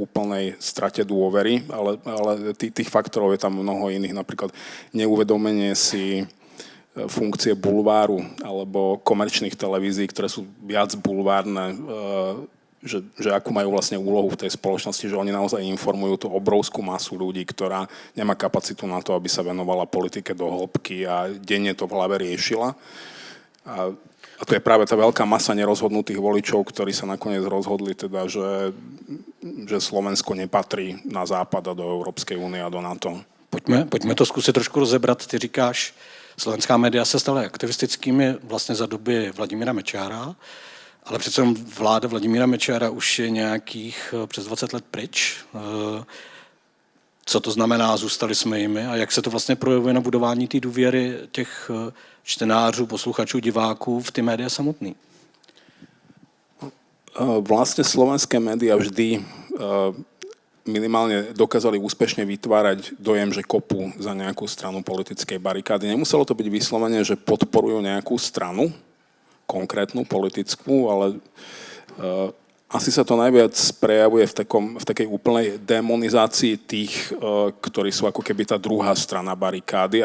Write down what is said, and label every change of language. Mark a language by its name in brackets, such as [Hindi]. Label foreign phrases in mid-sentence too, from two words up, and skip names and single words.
[Slovak] úplnej strate dôvery, ale tých faktorov je tam mnoho iných, napríklad neuvedomenie si funkcie bulváru alebo komerčných televízií, ktoré sú viac bulvárne, že akú majú vlastne úlohu v tej spoločnosti, že oni naozaj informujú tú obrovskú masu ľudí, ktorá nemá kapacitu na to, aby sa venovala politike do hĺbky a denne to v hlave riešila. A to je práve tá veľká masa nerozhodnutých voličov, ktorí sa nakoniec rozhodli teda, že Slovensko nepatrí na západ a do Európskej únie a do NATO. [Czech] Pojďme to zkusit trošku rozebrat. Ty říkáš, slovenská média se staly aktivistickými vlastně za doby Vladimíra Mečiara, ale přece vláda Vladimíra Mečiara už je nějakých přes 20 let pryč. Co to znamená, zůstali jsme jimi a jak se to vlastně projevuje na budování té důvěry těch čtenářů, posluchačů, diváků v ty média samotný? [Slovak] Vlastne slovenské médiá vždy minimálne dokázali úspešne vytvárať dojem, že kopú za nejakú stranu politickej barikády. Nemuselo to byť vyslovene, že podporujú nejakú stranu, konkrétnu politickú, ale asi sa to najviac prejavuje v takej úplnej demonizácii tých, ktorí sú ako keby tá druhá strana barikády.